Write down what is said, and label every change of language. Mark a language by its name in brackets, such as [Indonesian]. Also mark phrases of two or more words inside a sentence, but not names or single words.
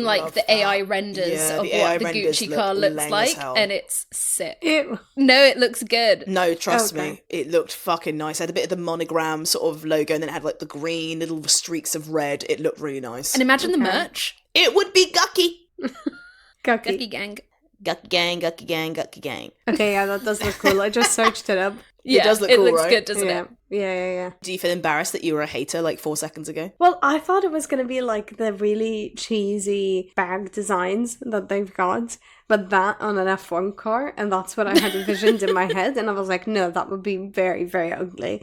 [English] love the that. AI renders Yeah, of the what AI the renders Gucci look car looks lame as like, hell. and it's sick. Ew. No, it looks good. No, trust Okay. me. It looked fucking nice. It had a bit of the monogram sort of logo, and then it had like the green little streaks of red. It looked really nice. And imagine the merch. It would be Gucky. Gucky. Gucky gang. Gucky gang, Gucky gang, Gucky gang. Okay, yeah, that does look cool. I just searched it up. Yeah, does look it cool, looks right? good, doesn't Yeah. it? Yeah. Do you feel embarrassed that you were a hater like 4 seconds ago? Well, I thought it was going to be like the really cheesy bag designs that they've got, but that on an F1 car, and that's what I had envisioned in my head, and I was like, no, that would be very, very ugly.